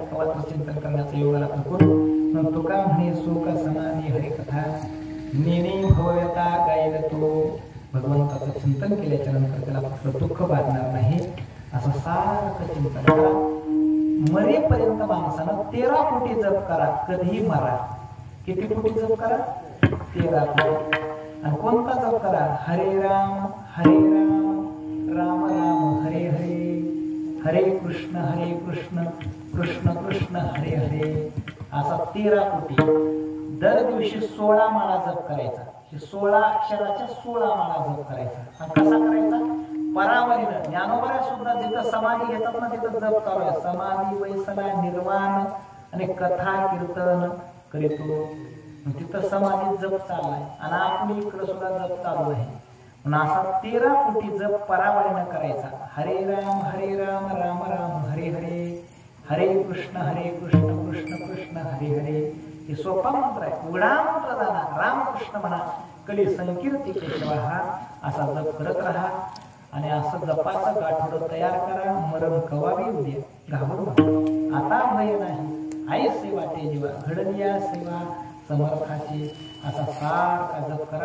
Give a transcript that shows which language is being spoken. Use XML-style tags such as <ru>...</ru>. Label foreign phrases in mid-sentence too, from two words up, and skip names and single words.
<mr>कवाचं चिंतन करण्याचं योगाला करू. मग तुका म्हणे सुख समाधी हरिकथा नेणे भवयता गायला तो भगवंताचं चिंतन केल्याच्या नंतर त्याला फक्त दुःख बाधणार नाही. असं सारखं चिंतन करा. मरेपर्यंत माणसानं 13 कोटी जप करा. कधीही मरा. किती कोटी जप करा 13 कोटी. आणि कोणता जप करा हरे राम राम राम हरे हरे हरे कृष्ण कृष्ण कृष्ण हरे हरे असा 13 कोटी. दर दिवशी 16 माळा जप करायचा. 16 अक्षराच्या 16 माळा जप करायचा. आणि कसा करायचा परावरीनं. ज्ञानोबऱ्या सुद्धा जिथं समाधी घेतात ना तिथं जप करायचा. समाधी वैसला निर्वाण आणि कथा कीर्तन करीतो. तिथं समाधी जप चाललाय आणि आपण इकडं सुद्धा जप चालू आहे. असा 13 कोटी जप परावरीनं करायचा. हरे राम राम राम हरे हरे हरे कृष्ण कृष्ण कृष्ण हरे हरे. हे सोपा मंत्र आहे. उघडा मंत्र झाला. रामकृष्ण म्हणा कली संकीर्ती केशवा हा असा जप करत राहा. आणि असं जपाचं गाठोडं तयार करा. मरण कवावी उद्या घाबरू आता भय नाही. आई सेवा ते जीवा घडलिया सेवा समर्थाची असा सारखा जप करा.</mr>